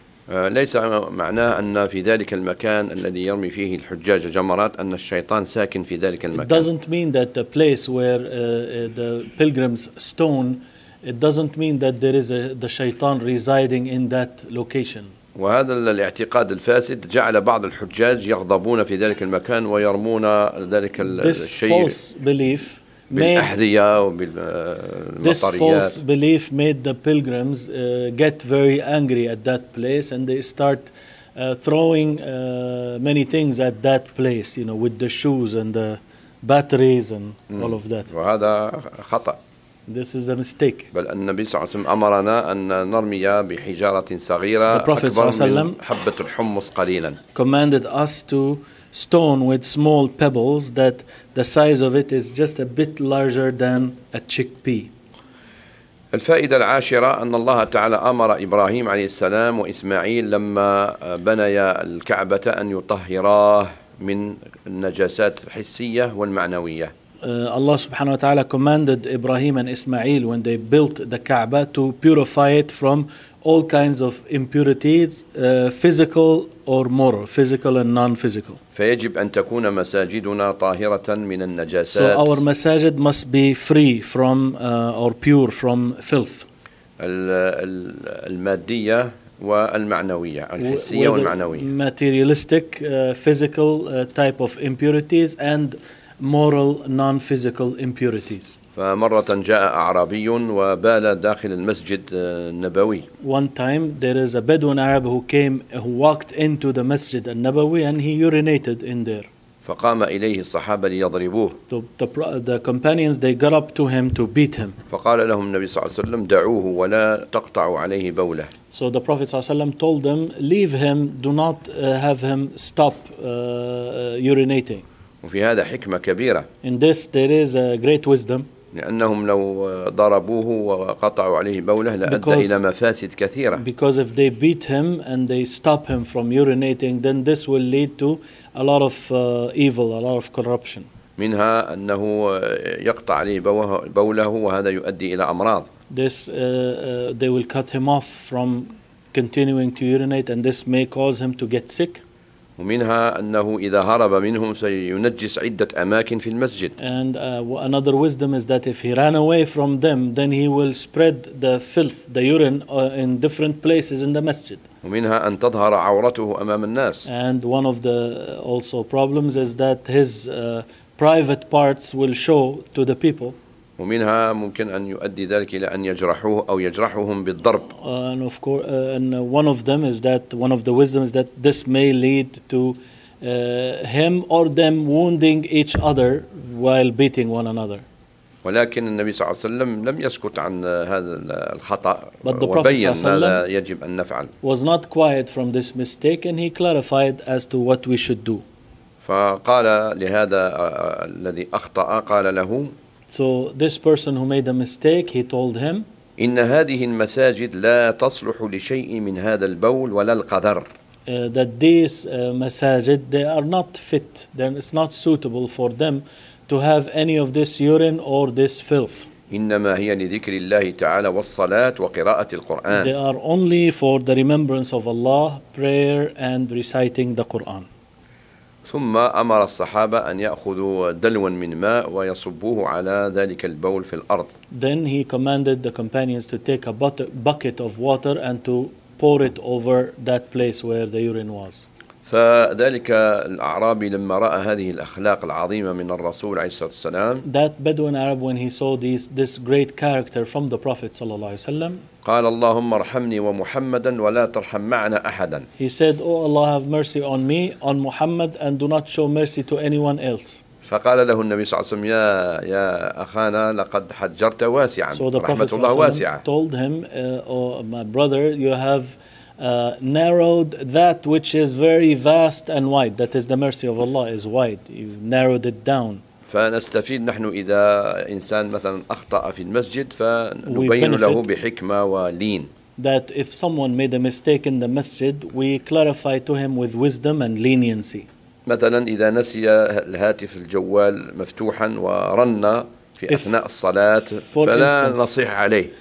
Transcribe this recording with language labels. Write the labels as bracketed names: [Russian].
[Arabic] ليس معناه أن في ذلك المكان الذي يرمي فيه الحجاج جمرات أن الشيطان ساكن في ذلك المكان. [English] It doesn't mean that the place where the pilgrims stone, it doesn't mean that there is the shaitan residing in that location. [Arabic] وهذا الاعتقاد الفاسد جعل بعض الحجاج يغضبون في ذلك المكان ويرمون ذلك الشيء بالأحذية وبالمطريات. [English] This false belief made the pilgrims get very angry at that place and they start throwing many things at that place, you know, with the shoes and the batteries and all of that. [Arabic] وهذا خطأ. [English] This is a mistake. [Arabic] بل النبي صلى الله عليه وسلم أمرنا أن نرمي بحجارة صغيرة أكبر من حبة الحمص قليلا. [English] Commanded us to stone with small pebbles that the size of it is just a bit larger than a chickpea. [Arabic] الفائدة العاشرة أن الله تعالى أمر إبراهيم عليه السلام وإسماعيل لما بنيا الكعبة أن يطهراه من النجاسات الحسية والمعنوية. [English] Allah subhanahu wa ta'ala commanded Ibrahim and Ismail when they built the Kaaba to purify it from all kinds of impurities, physical or moral, physical and non-physical. [Arabic] فيجب أن تكون مساجدنا طاهرة من النجاسات. [English] So our masajid must be free from or pure from filth. [Arabic] المادية والمعنوية, الحسية والمعنوية. [English] Materialistic, physical type of impurities and moral non-physical impurities. [Arabic] فمرة جاء أعرابي وبال داخل المسجد النبوي. [English] One time there is a Bedouin Arab who walked into the Masjid al-Nabawi and he urinated in there. [Arabic] فقام إليه الصحابة ليضربوه. [English] The companions, they got up to him to beat him. [Arabic] فقال لهم النبي صلى الله عليه وسلم دعوه ولا تقطعوا عليه بوله. [English] So the Prophet [Arabic] صلى الله عليه وسلم [English] told them, leave him, do not have him stop urinating. [Arabic] وفي هذا حكمة كبيرة. [English] In this there is a great wisdom. [Arabic] لأنهم لو ضربوه وقطعوا عليه بوله لأدى إلى مفاسد كثيرة. [English] Because if they beat him and they stop him from urinating, then this will lead to a lot of evil, a lot of corruption. [Arabic] منها أنه يقطع عليه بوله وهذا يؤدي إلى أمراض. [English] They will cut him off from continuing to urinate and this may cause him to get sick. [Arabic] ومنها أنه إذا هرب منهم سينجس عدة أماكن في المسجد. [English] And another wisdom is that if he ran away from them, then he will spread the filth, the urine, in different places in the masjid. [Arabic] ومنها أن تظهر عورته أمام الناس. [English] And one of the also problems is that his private parts will show to the people. [Arabic] ومنها ممكن أن يؤدي ذلك إلى أن يجرحوه أو يجرحهم بالضرب. [English] And of course, and one of them is that one of the wisdom is that this may lead to him or them wounding each other while beating one another. [Arabic] ولكن النبي صلى الله عليه وسلم لم يسكت عن هذا الخطأ. [English] But the Prophet [Arabic] صلى الله عليه وسلم يجب أن نفعل. [English] Was not quiet from this mistake, and he clarified as to what we should do. [Arabic] فقال لهذا الذي أخطأ قال له. [English] So this person who made a mistake, he told him, [Arabic] إن هذه المساجد لا تصلح لشيء من هذا البول ولا القدر. [English] That these masajid, they are not fit, then it's not suitable for them to have any of this urine or this filth. [Arabic] إنما هي لذكر الله تعالى والصلاة وقراءة القرآن. [English] They are only for the remembrance of Allah, prayer and reciting the Quran. [Arabic] ثم أمر الصحابة أن يأخذوا دلوا من ماء ويصبوه على ذلك البول في الأرض. [English] Then he commanded the companions to take a bucket of water and to pour it over that place where the urine was. [Arabic] فذلك الأعرابي لما رأى هذه الأخلاق العظيمة من الرسول عليه الصلاة والسلام. [English] That Bedouin Arab, when he saw this great character from the Prophet [Arabic] صلى الله عليه وسلم. قال اللهم ارحمني ومحمدا ولا ترحم معنا أحدا. [English] He said, Oh Allah, have mercy on me, on Muhammad, and do not show mercy to anyone else. [Arabic] فقال له النبي صلى الله عليه وسلم يا أخانا لقد حجرت واسعا. [English] So the Prophet [Arabic] صلى الله عليه وسلم [English] told him, Oh my brother, you have narrowed that which is very vast and wide. That is the mercy of Allah is wide. You've narrowed it down. [Arabic] فنستفيد نحن إذا إنسان مثلا أخطأ في المسجد فنبين له بحكمة ولين. [English] That if someone made a mistake in the masjid, we clarify to him with wisdom and leniency. [Arabic] مثلا إذا نسي الهاتف الجوال مفتوحا ورن في أثناء الصلاة فلا نصيح عليه.